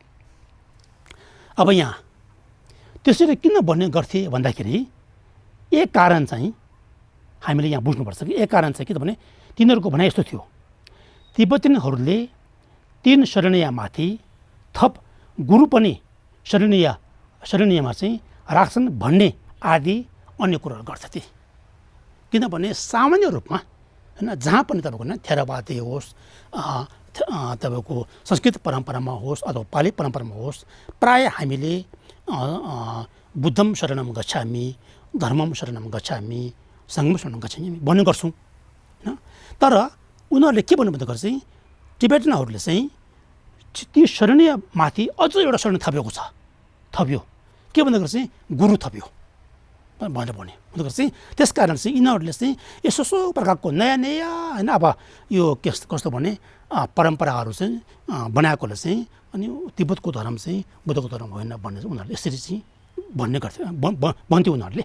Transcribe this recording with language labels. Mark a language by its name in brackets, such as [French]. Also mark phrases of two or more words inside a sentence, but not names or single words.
[Nepali] अब यहाँ त्यसरी किन भन्ने गर्थे भन्दाखेरि एक कारण चाहिँ हामीले यहाँ बुझ्नुपर्छ कि एक कारण चाहिँ के त भने तिनीहरूको भनाइ यस्तो थियो, तिब्बतीहरूले 3 शरणीयमाथि थप गुरु पनि शरणीयमा चाहिँ राख्छन् भन्ने आदि अन्य कुराहरू गर्थे। किनभने सामान्य रूपमा होइन जहाँ पनि तपाईँको होइन थेरावादी होस्, तपाईँको संस्कृत परम्परामा होस् अथवा पाली परम्परामा होस्, प्रायः हामीले [Pali] बुद्धम शरणम गच्छामि, धर्मम शरणम गच्छामि, सङ्घम शरणम गच्छामि [Nepali] भन्ने गर्छौँ होइन। तर उनीहरूले के भन्नुभन्दाखेरि चाहिँ टिबेटनहरूले चाहिँ ती शरणीयमाथि अझ एउटा शरण थप्यो के भन्दाखेरि चाहिँ गुरु थप्यो भनेर भन्यो। भन्दाखेरि चाहिँ त्यस कारण चाहिँ यिनीहरूले चाहिँ यसो प्रकारको नयाँ होइन अब यो कस्तो भने परम्पराहरू चाहिँ बनाएकोले चाहिँ अनि तिब्बतको धर्म चाहिँ बुद्धको धर्म होइन भन्ने चाहिँ उनीहरूले यसरी चाहिँ भन्ने गर्थ्यो भन्थ्यो उनीहरूले।